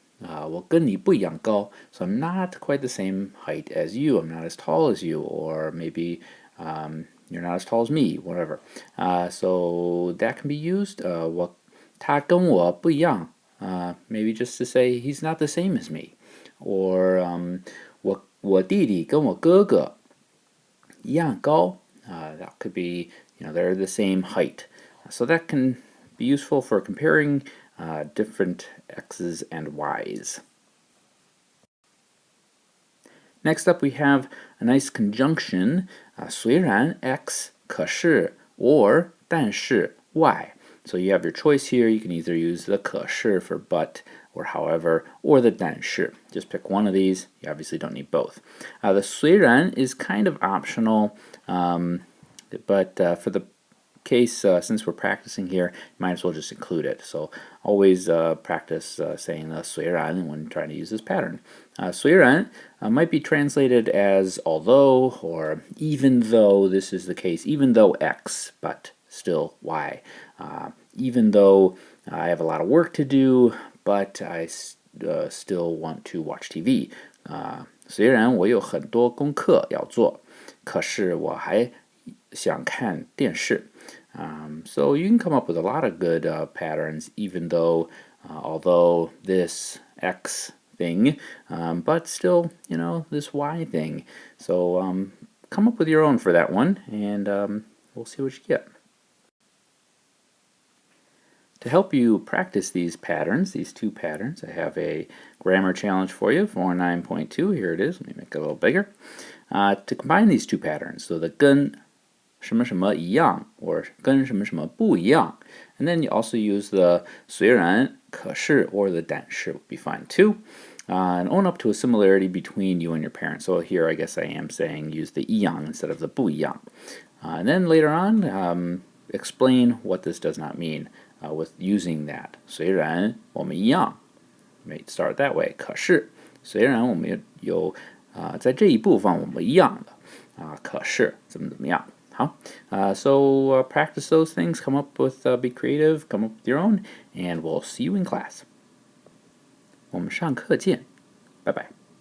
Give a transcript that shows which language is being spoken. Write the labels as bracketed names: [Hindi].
[Chinese] 我跟你不一样高. [English] So I'm not quite the same height as you. I'm not as tall as you, or maybe you're not as tall as me, whatever. So that can be used. 他跟我不一样. Maybe just to say he's not the same as me. [Chinese] Or 我弟弟跟我哥哥一样高. [English] That could be, they're the same height. So that can be useful for comparing different X's and Y's. Next up we have a nice conjunction, 虽然 X 可是 or 但是 Y. So you have your choice here. You can either use the 可是 for but or however, or the 但是. Just pick one of these. You obviously don't need both. The 虽然 is kind of optional, but for the case, since we're practicing here, you might as well just include it. So always practice saying the 虽然 when trying to use this pattern. 虽然 might be translated as although or even though this is the case, even though X, but still Y. Even though I have a lot of work to do, but I still want to watch TV. [Chinese] 虽然我有很多功课要做，可是我还想看电视. [English] So you can come up with a lot of good patterns, even though, although this X thing, but still, this Y thing. So come up with your own for that one, and we'll see what you get. To help you practice these patterns, these two patterns, I have a grammar challenge for you for 9.2. Here it is. Let me make it a little bigger. To combine these two patterns, so the 跟什么什么一样 or 跟什么什么不一样, and then you also use the 虽然可是 or the 但是 would be fine too. And own up to a similarity between you and your parents. So here I guess I am saying use the 一样 instead of the 不一样. And then later on, explain what this does not mean with using that. [Chinese] 虽然我们一样 may start that way. 可是虽然我们有在这一部分我们一样的可是怎么怎么样. [English] So practice those things, come up with, be creative, come up with your own, and we'll see you in class. 我们上课见，拜拜。